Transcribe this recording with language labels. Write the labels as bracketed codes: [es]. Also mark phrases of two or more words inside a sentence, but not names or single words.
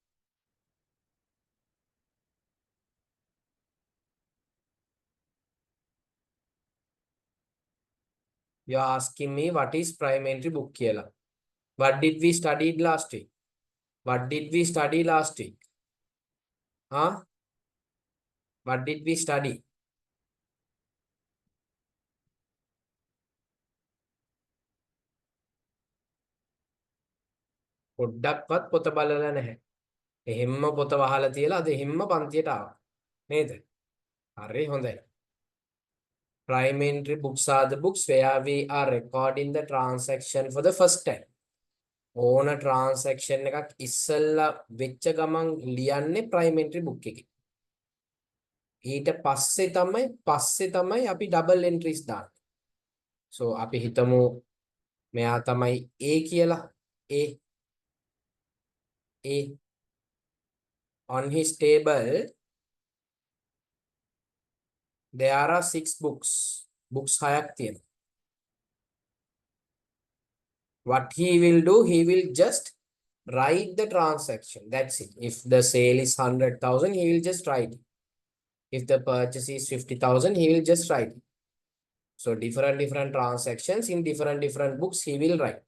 [en] You are asking me what is primary book here. What did we study last week? What did we study last week? Huh? What did we study? [si] පොඩ්ඩක්වත් පොත බලලා නැහැ. එහෙම්ම පොත වහලා තියලා අද එහෙම්ම පන්තියට ආවා. නේද? හරි හොඳයි. [en] Primary books are the books where we are recording the transaction for the first time. [si] ඕන transaction එකක් ඉස්සෙල්ලා වෙච්ච ගමන් ලියන්නේ [en] primary book [si] එකේ. ඊට පස්සේ තමයි අපි [en] double entries [si] දාන්නේ. So අපි හිතමු මෙයා තමයි A කියලා. [en] A on his table there are 6 books. [si] Books 6ක් තියෙනවා. [en] What he will do, he will just write the transaction. That's it. If the sale is 100,000, he will just write it. If the purchase is 50,000, he will just write it. So different transactions in different books he will write.